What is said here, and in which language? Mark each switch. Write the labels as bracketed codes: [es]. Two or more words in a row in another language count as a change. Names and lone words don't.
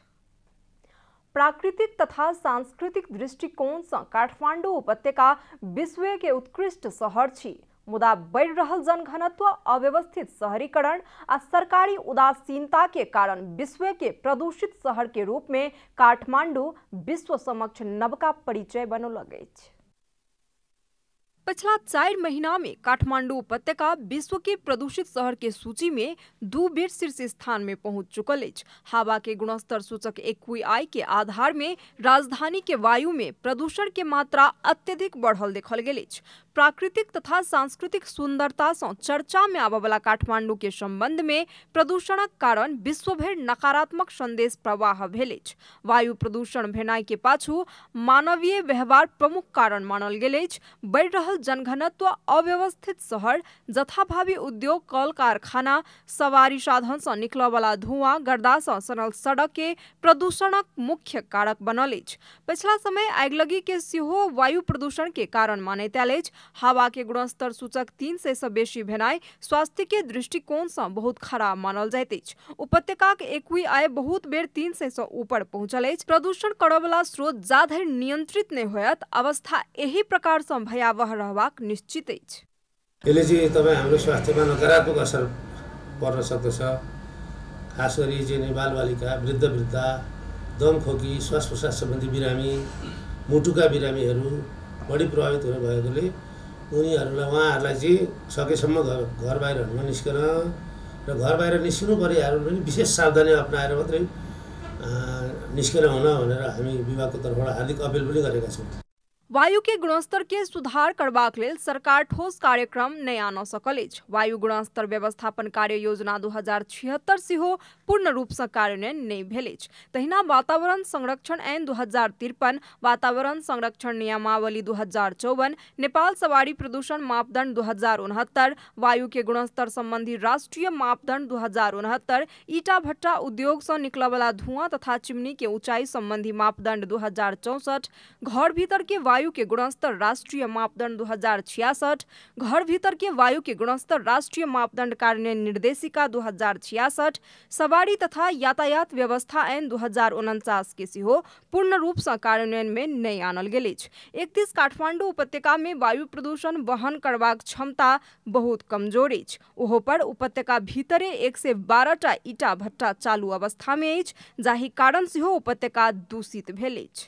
[mai] प्राकृतिक तथा सांस्कृतिक दृष्टिकोण से काठमांडू उपत्यका विश्व के उत्कृष्ट शहर छी, मुदा बढ़ रहल जनघनत्व, अव्यवस्थित शहरीकरण आ सरकारी उदासीनता के कारण विश्व के प्रदूषित शहर के रूप में काठमांडू विश्व समक्ष नवका परिचय बनौलक अछि। पिछला 4 महीना में काठमांडू उपत्यका विश्व के प्रदूषित शहर के सूची में 2 बेर शीर्ष स्थान में पहुंच चुकल अछि। हवा के गुणस्तर सूचक AQI के आधार में राजधानी के वायु में प्रदूषण के मात्रा अत्यधिक बढ़ल देखल गेल अछि। प्राकृतिक तथा सांस्कृतिक सुंदरता से चर्चा में आबय वाला काठमांडू के संबंध में प्रदूषणक कारण विश्व भर नकारात्मक संदेश प्रवाह भेल अछि। वायु प्रदूषण भेनाइ के पाछू मानवीय व्यवहार प्रमुख कारण मानल गेल अछि। बढ़ रहल जनघनत्व, अव्यवस्थित शहर, जथाभावी उद्योग, कल कारखाना, सवारी साधन से निकलय वाला धुआं, गर्दा से सनल सड़क के प्रदूषणक मुख्य कारक बनल अछि। पिछला समय आगिलगी के सेहो वायु प्रदूषण के कारण मानैत आयल अछि। हवा के गुणस्तर सूचक 300 से बेसी भेनाइ स्वास्थ्य के दृष्टिकोण से बहुत खराब मानल जाइत अछि। उपत्यका के AQI बहुत बेर 300 से ऊपर पहुंचल अछि। प्रदूषण करय वाला स्रोत जाधरि नियंत्रित नहीं होयत अवस्था यही प्रकार से भयावह रहबाक निश्चित अछि। [ne] यसले चाहिँ तपाईँ हाम्रो स्वास्थ्यमा नकारात्मक असर पर्न सक्दछ। खास गरी चाहिँ बालबालिका, वृद्धा, दम खोकी, श्वास प्रश्वास सम्बन्धी बिरामी, मुटुका बिरामीहरू बढी प्रभावित हुने भएकोले उहाँहरूलाई चाहिँ सकेसम्म घर बाहिर ननिस्कन र घर बाहिर निस्किनु पर्नेहरू पनि विशेष सावधानी अपनाएर मात्रै निस्केर हुन भनेर हामी विभागको तर्फबाट हार्दिक अपिल पनि गरेका छौँ। [mai] वायु के गुणस्तर के सुधार करबाक लेल सरकार ठोस कार्यक्रम नहि आन सकल अछि। वायु गुणस्तर व्यवस्थापन कार्य योजना 2076 सेहो पूर्ण रूप सँ कार्यान्वयन नहि भेल अछि। तहिना वातावरण संरक्षण ऐन 2053, वातावरण संरक्षण नियमावली 2054, नेपाल सवारी प्रदूषण मापदण्ड 2069, वायु के गुणस्तर संबंधी राष्ट्रीय मापदण्ड 2069, ईटा भट्टा उद्योग सँ निकलय वाला धुआं तथा चिमनी के ऊंचाई संबंधी मापदण्ड 2064, घर भीतर के वायु के गुणस्तर राष्ट्रीय मापदण्ड 2066, घर भीतर के वायु के गुणस्तर राष्ट्रीय मापदण्ड कार्यान्वयन निर्देशिका 2066, सवारी तथा यातायात व्यवस्था ऐन 2049 के सेहो पूर्ण रूप सँ कार्यान्वयन में नहि आनल गेल अछि। 31 काठमांडू उपत्यका में वायु प्रदूषण वहन करबाक क्षमता बहुत कमजोर अछि। ओहो पर उपत्यका भीतरे 112टा ईटा भट्टा चालू अवस्था में अछि, जाहि कारण सेहो उपत्यका दूषित भेल अछि।